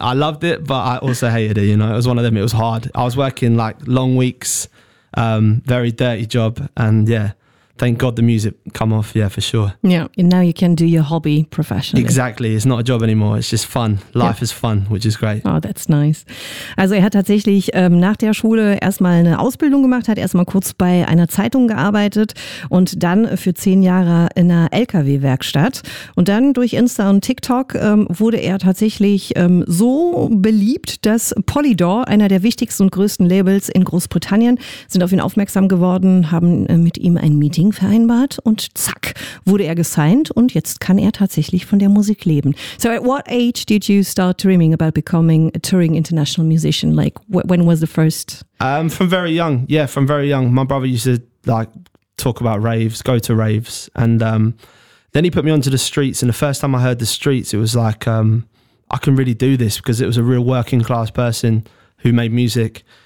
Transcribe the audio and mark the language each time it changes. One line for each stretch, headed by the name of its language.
English: I loved it, but I also hated it, you know, it was one of them. It was hard. I was working like long weeks, very dirty job, and yeah, thank God the music come off. Yeah, for sure. Yeah. And now you can do your hobby professionally. Exactly. It's not a job anymore. It's just fun. Life is fun, which is great. Oh, that's nice.
German: Also er hat tatsächlich nach der Schule erstmal eine Ausbildung gemacht, hat erstmal kurz bei einer Zeitung gearbeitet und dann für 10 Jahre in einer LKW-Werkstatt. Und dann durch Insta und TikTok wurde er tatsächlich so beliebt, dass Polydor, einer der wichtigsten und größten Labels in Großbritannien, sind auf ihn aufmerksam geworden, haben mit ihm ein Meeting vereinbart und zack, wurde er gesigned und jetzt kann er tatsächlich von der Musik leben.
English: So at what age did you start dreaming about becoming a touring international musician? Like when was the first? From very young. Yeah, from very young. My brother used to like talk about raves, go to raves. And then he put me onto the streets. And the first time I heard the streets, it was like, I can really do this because it was a real working class person who made music.